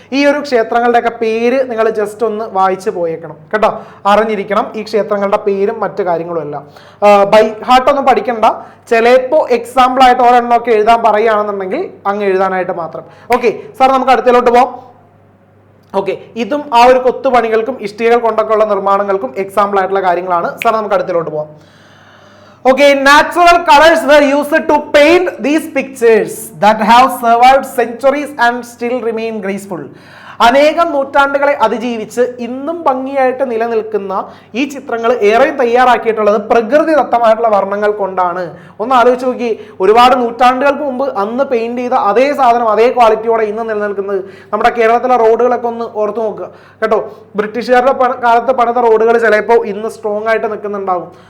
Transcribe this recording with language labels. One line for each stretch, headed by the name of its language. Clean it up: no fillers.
Malayalam: ഈ ഒരു ക്ഷേത്രങ്ങളുടെയൊക്കെ പേര് നിങ്ങൾ ജസ്റ്റ് ഒന്ന് വായിച്ചു പോയേക്കണം കേട്ടോ, അറിഞ്ഞിരിക്കണം ഈ ക്ഷേത്രങ്ങളുടെ പേരും മറ്റു കാര്യങ്ങളും എല്ലാം. ബൈ ഹാർട്ടൊന്നും പഠിക്കണ്ട, ചിലപ്പോൾ എക്സാമ്പിൾ ആയിട്ട് ഒരെണ്ണമൊക്കെ എഴുതാൻ പറയുകയാണെന്നുണ്ടെങ്കിൽ അങ്ങ് എഴുതാനായിട്ട് മാത്രം. ഓക്കെ സാർ, നമുക്ക് അടുത്തതിലോട്ട് പോകാം. ഓക്കെ, ഇതും ആ ഒരു കൊത്തുപണികൾക്കും ഇഷ്ടികകൾ കൊണ്ടൊക്കെ ഉള്ള നിർമ്മാണങ്ങൾക്കും എക്സാമ്പിൾ ആയിട്ടുള്ള കാര്യങ്ങളാണ്. സാർ നമുക്ക് അടുത്തതിലോട്ട് പോകാം.
English: Okay, natural colors were used to paint these pictures that have survived centuries and still remain graceful.
Malayalam: അനേകം നൂറ്റാണ്ടുകളെ അതിജീവിച്ച് ഇന്നും ഭംഗിയായിട്ട് നിലനിൽക്കുന്ന ഈ ചിത്രങ്ങൾ ഏറെ തയ്യാറാക്കിയിട്ടുള്ളത് പ്രകൃതിദത്തമായിട്ടുള്ള വർണ്ണങ്ങൾ കൊണ്ടാണ്. ഒന്ന് ആലോചിച്ച് നോക്കി, ഒരുപാട് നൂറ്റാണ്ടുകൾക്ക് മുമ്പ് അന്ന് പെയിന്റ് ചെയ്ത അതേ സാധനം അതേ ക്വാളിറ്റിയോടെ ഇന്ന് നിലനിൽക്കുന്നത്. നമ്മുടെ കേരളത്തിലെ റോഡുകളൊക്കെ ഒന്ന് ഓർത്തു നോക്കുക കേട്ടോ. ബ്രിട്ടീഷുകാരുടെ കാലത്ത് പണിത റോഡുകൾ ചിലപ്പോൾ ഇന്ന് സ്ട്രോങ് ആയിട്ട് നിൽക്കുന്നുണ്ടാകും.